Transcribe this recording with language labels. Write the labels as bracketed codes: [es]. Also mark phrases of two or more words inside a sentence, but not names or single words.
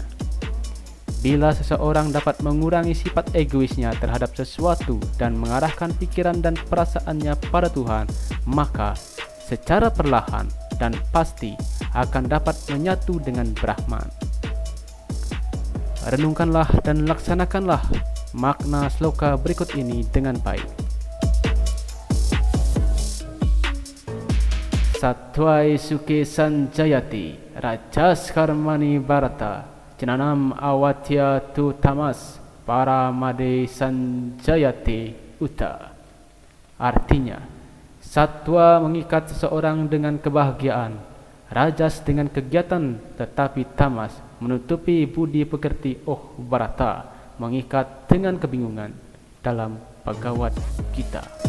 [id] Bila seseorang dapat mengurangi sifat egoisnya terhadap sesuatu dan mengarahkan pikiran dan perasaannya pada Tuhan, maka secara perlahan dan pasti akan dapat menyatu dengan Brahman. Renungkanlah dan laksanakanlah makna sloka berikut ini dengan baik. [sa] Satwai suke sanjayati, rajas karmani bharata, Jananam awatya tu tamas para made sanjayate uta. [id] Artinya, satwa mengikat seseorang dengan kebahagiaan, rajas dengan kegiatan, tetapi tamas menutupi budi pekerti Bharata mengikat dengan kebingungan dalam Bhagavad Gita.